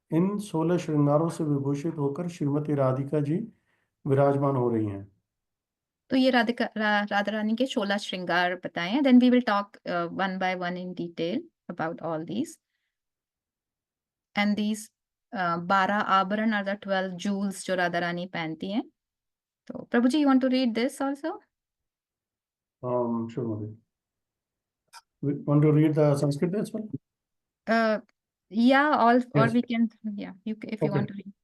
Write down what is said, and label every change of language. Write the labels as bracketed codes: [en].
[hi] इन 16 श्रृंगारों से विभूषित होकर श्रीमती राधिका जी विराजमान हो रही हैं. तो ये राधा रानी के 16 श्रृंगार बताएं. [en] Then we will talk one by one in detail about all these. And these 12 आभरण are the 12 jewels [hi] जो राधा रानी पहनती हैं. [en] तो प्रभु जी, you want to read this also? Sure, Mother. We want to read the Sanskrit as well? Yeah, or Yes. we can, yeah, if you want to read.